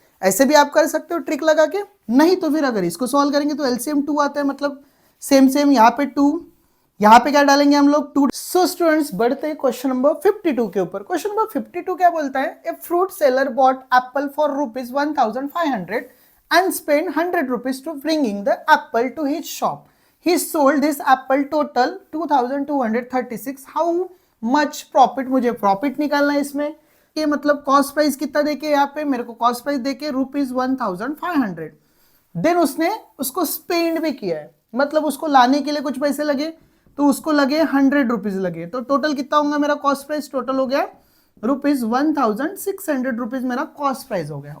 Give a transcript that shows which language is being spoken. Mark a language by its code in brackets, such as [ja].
[hi] ऐसे भी आप कर सकते हो ट्रिक लगा के, नहीं तो फिर अगर इसको सॉल्व करेंगे तो एलसीएम 2 आता है, मतलब सेम सेम, यहाँ पे 2, यहाँ पे क्या डालेंगे हम लोग 2। सो स्टूडेंट्स बढ़ते हैं क्वेश्चन नंबर 52 के ऊपर। क्वेश्चन नंबर 52 क्या बोलता है, [en] A fruit seller bought apple for ₹1,500 and spent 100 rupees to bringing the apple to his shop. He sold this apple total 2,236. How much profit, [hi] मुझे प्रॉफिट निकालना है इसमें, कि मतलब कॉस्ट प्राइस कितना देके, यहाँ पे मेरे को कॉस्ट प्राइस देके ₹1,500। देन उसने उसको स्पेंड भी किया है, मतलब उसको लाने के लिए कुछ पैसे लगे, तो उसको लगे 100 रुपीज लगे, तो टोटल कितना होगा मेरा कॉस्ट प्राइस, टोटल हो गया ₹1,600 मेरा कॉस्ट प्राइस हो गया।